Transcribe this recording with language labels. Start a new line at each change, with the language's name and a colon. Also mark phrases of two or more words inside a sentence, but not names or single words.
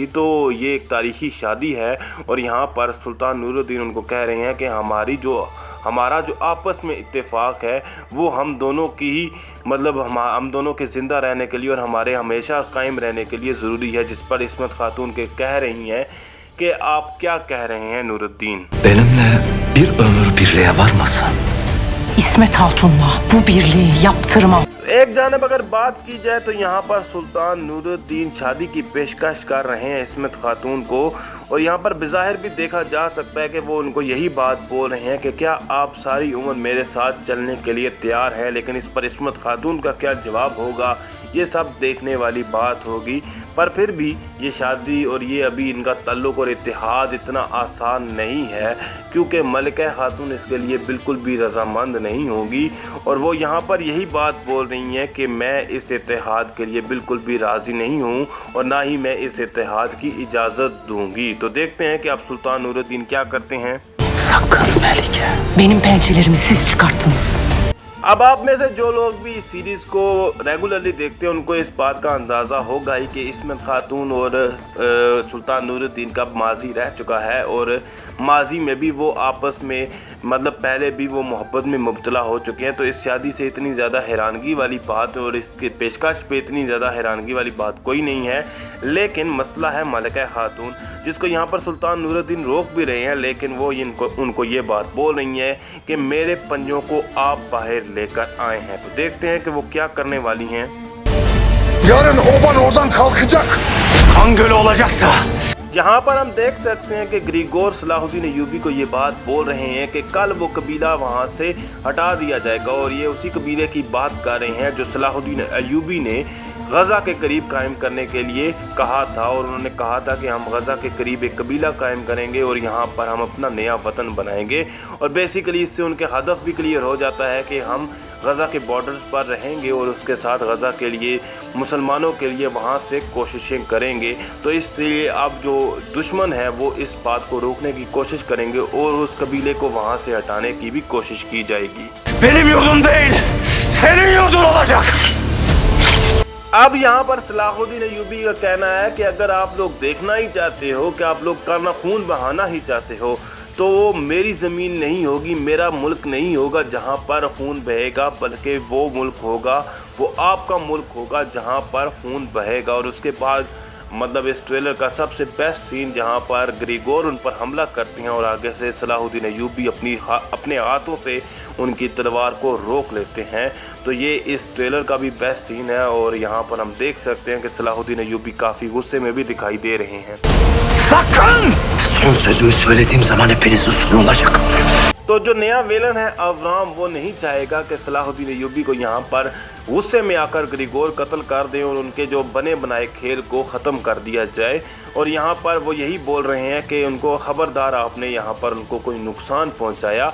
Hindi: तो ये एक तारीख़ी शादी है और यहाँ पर सुल्तान नूरुद्दीन उनको कह रहे हैं कि हमारा जो आपस में इत्तेफाक है वो हम दोनों की ही मतलब हम दोनों के ज़िंदा रहने के लिए और हमारे हमेशा कायम रहने के लिए ज़रूरी है। जिस पर इस्मत खातून के कह रही हैं कि आप क्या कह रहे हैं नूरुद्दीन?
Turkish: Benimle bir ömür birliğe varmasın. İsmet Hatun'la bu birliği yaptırmam.
Hindi: एक जानब अगर बात की जाए तो यहाँ पर सुल्तान नूरुद्दीन शादी की पेशकश कर रहे हैं इस्मत खातून को और यहाँ पर बिज़ाहिर भी देखा जा सकता है कि वो उनको यही बात बोल रहे हैं कि क्या आप सारी उम्र मेरे साथ चलने के लिए तैयार हैं। लेकिन इस पर इस्मत खातून का क्या जवाब होगा ये सब देखने वाली बात होगी। पर फिर भी ये शादी और ये अभी इनका ताल्लुक़ और इत्तेहाद इतना आसान नहीं है क्योंकि मलिका खातून इसके लिए बिल्कुल भी रज़ामंद नहीं होगी और वो यहाँ पर यही बात बोल रही हैं कि मैं इस इत्तेहाद के लिए बिल्कुल भी राज़ी नहीं हूँ और ना ही मैं इस इत्तेहाद की इजाज़त दूँगी। तो देखते हैं कि अब सुल्तान नूरुद्दीन क्या करते हैं।
Turkish: Sakın Melike. Benim pençelerimi siz çıkarttınız.
Hindi: अब आप में से जो लोग भी इस सीरीज़ को रेगुलरली देखते हैं उनको इस बात का अंदाज़ा होगा ही कि इस्मत खातून और सुल्तान नूरुद्दीन का माजी रह चुका है और माजी में भी वो आपस में मतलब पहले भी वो मोहब्बत में मुब्तला हो चुके हैं। तो इस शादी से इतनी ज़्यादा हैरानगी वाली बात और इसके पेशकश पे इतनी ज़्यादा हैरानगी वाली बात कोई नहीं है। लेकिन मसला है मलिका खातून जिसको यहाँ पर सुल्तान नूरुद्दीन रोक भी रहे हैं लेकिन वो उनको ये बात बोल रही हैं कि मेरे पंजों को आप बाहर लेकर आए हैं। तो देखते हैं कि वो क्या करने वाली हैं।
Turkish: Yarın oban oradan kalkacak. Kan gölü olacaksa.
Hindi: यहाँ पर हम देख सकते हैं कि ग्रिगोर सलाहुद्दीन अय्यूबी को ये बात बोल रहे हैं कि कल वो कबीला वहाँ से हटा दिया जाएगा और ये उसी कबीले की बात कर रहे हैं जो सलाहुद्दीन अय्यूबी ने गजा के करीब कायम करने के लिए कहा था। और उन्होंने कहा था कि हम गजा के करीब एक कबीला कायम करेंगे और यहाँ पर हम अपना नया वतन बनाएंगे। और बेसिकली इससे उनके हदफ भी क्लियर हो जाता है कि हम गजा के बॉर्डर्स पर रहेंगे और उसके साथ गजा के लिए मुसलमानों के लिए वहाँ से कोशिशें करेंगे। तो इसलिए अब जो दुश्मन है वो इस बात को रोकने की कोशिश करेंगे और उस कबीले को वहाँ से हटाने की भी कोशिश की जाएगी।
Turkish: Benim yurdum değil, senin yurdun olacak.
Hindi: अब यहाँ पर सलाहुद्दीन अय्यूबी का कहना है कि अगर आप लोग देखना ही चाहते हो कि आप लोग करना खून बहाना ही चाहते हो तो वो मेरी ज़मीन नहीं होगी, मेरा मुल्क नहीं होगा जहाँ पर खून बहेगा, बल्कि वो मुल्क होगा, वो आपका मुल्क होगा जहाँ पर खून बहेगा। और उसके बाद मतलब इस ट्रेलर का सबसे
English: best scene
Hindi: जहाँ पर ग्रिगोर उन पर हमला करते हैं और आगे से सलाहुद्दीन अय्यूबी अपने हाथों से उनकी तलवार को रोक लेते हैं। तो ये इस ट्रेलर का भी
English: best scene
Hindi: है और यहाँ पर हम देख सकते हैं कि सलाहुद्दीन अय्यूबी काफ़ी गुस्से में भी दिखाई दे रहे हैं।
Turkish: Sakın! Son sözümü söylediğim zaman hepinizin sonu olacak.
Hindi: तो जो नया विलन है अवराम वो नहीं चाहेगा कि सलाहुद्दीन अय्यूबी को यहाँ पर गुस्से में आकर ग्रिगोर कत्ल कर दें और उनके जो बने बनाए खेल को ख़त्म कर दिया जाए। और यहाँ पर वो यही बोल रहे हैं कि उनको खबरदार आपने यहाँ पर उनको कोई नुकसान पहुँचाया।